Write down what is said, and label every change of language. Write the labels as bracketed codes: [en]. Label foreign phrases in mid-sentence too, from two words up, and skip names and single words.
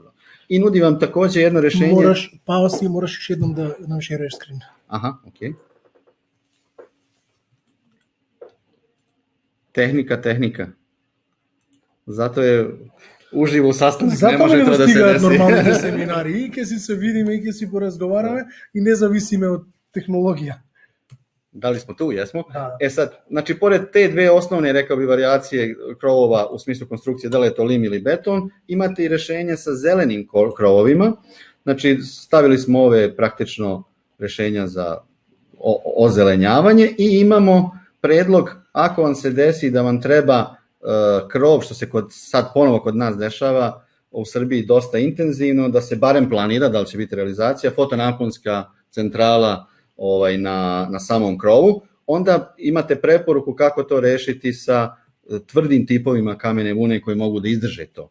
[sr] I nudi vam također jedno rješenje... Moraš još jednom da nam šeruješ screen. Aha, ok. Tehnika. Zato je uživo u sastanak, ne može to da se desi. [mk] Normalните семинари, и ќе си се видиме, и ќе си поразговараме, и не зависиме од технологија. [sr] Da li smo tu? Jesmo. Da. Sad, znači, pored te dve osnovne, rekao bi, varijacije krovova u smislu konstrukcije, da li je to lim ili beton, imate i rešenje sa zelenim krovovima. Znači, stavili smo ove praktično rešenja za ozelenjavanje i imamo predlog, ako vam se desi da vam treba krov, što se sad ponovo kod nas dešava u Srbiji dosta intenzivno, da se barem planira, da li će biti realizacija, fotonaponska centrala na samom krovu, onda imate preporuku kako to rešiti sa tvrdim tipovima kamene vune koji mogu da izdrže to.